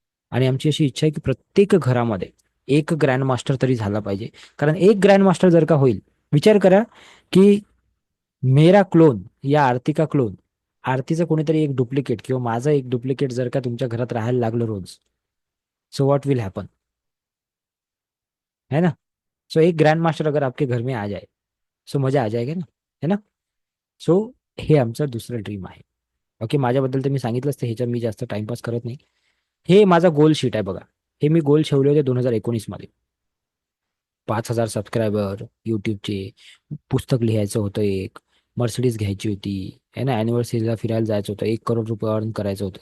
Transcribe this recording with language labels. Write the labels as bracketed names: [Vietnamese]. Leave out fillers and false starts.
[Marathi] आणि आमची अशी इच्छा आहे की प्रत्येक घरामध्ये एक ग्रँड मास्टर तरी झाला पाहिजे. कारण एक ग्रँड मास्टर जर का होईल, विचार करा की [Hindi] मेरा क्लोन या आरती का क्लोन, [Marathi] आरतीचं कोणीतरी एक डुप्लिकेट किंवा माझं एक डुप्लिकेट जर का तुमच्या घरात राहायला लागलं रोज, [English] so what will happen, [Marathi] है ना. [Hindi] सो एक ग्रैंड मास्टर अगर आपके घर में आ जाए सो मजा आ जाएगा ना, है ना. [Marathi] सो हे आमचं दुसरं ड्रीम आहे. ओके, माझ्याबद्दल तर मी सांगितलंच, तर ह्याच्यात मी जास्त टाइमपास करत नाही. हे माझा गोल शीट आहे बघा. हे मी गोल ठेवले होते 2019 मध्ये. 5,000 सबस्क्रायबर युट्यूबचे, पुस्तक लिहायचं होतं, एक मर्सिडीज घ्यायची होती, है ना, अॅनिव्हर्सरीला फिरायला जायचं होतं, 1 करोड रुपये अर्न करायचं होतं.